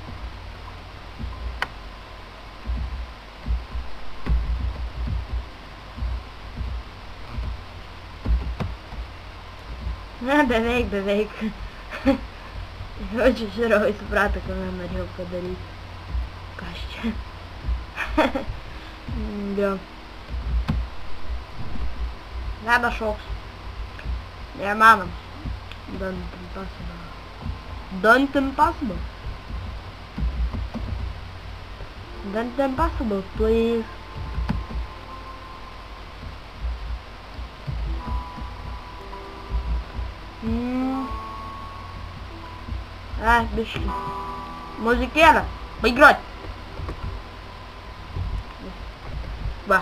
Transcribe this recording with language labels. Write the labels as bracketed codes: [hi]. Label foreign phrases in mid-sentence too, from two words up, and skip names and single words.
[lt] Na, beveik. Jau čia žiūrovai suprato, ką man norėjau padaryti. Kas čia? Jo. Nebešoks. Neįmanom. [en] Don't impossible. Don't impossible, please. [lt] Biški. Muzikėlę. Baigruot. Va.